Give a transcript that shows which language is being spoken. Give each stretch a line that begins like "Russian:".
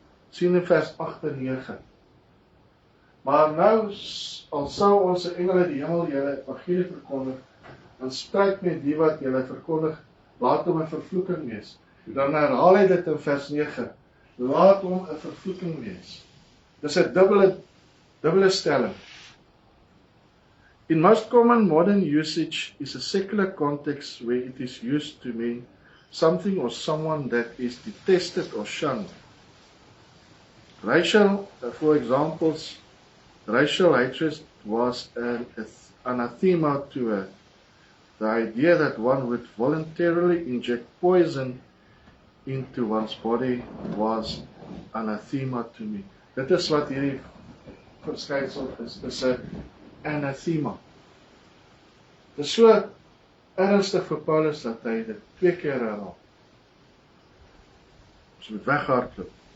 Afrikaans: Sien in vers 8 en 9. Maar nou, al sou ons 'n engel uit die hemel julle evangelie verkondig, in stryd met die wat julle verkondig, laat hom 'n vervloeking wees. Dan herhaal hy dit in vers 9. laat hom 'n vervloeking wees. Dis 'n dubbele stelling.
English: In most common modern usage is a secular context where it is used to mean something or someone that is detested or shunned. For examples, racial hatred was an anathema to her. The idea that one would voluntarily inject poison into one's body was anathema to me.
Afrikaans: Dit is wat hierdie verskynsel is 'n anathema. Dit is so ernstig vir Paulus dat hy dit 2 keer herhaal. Ons moet weghardloop.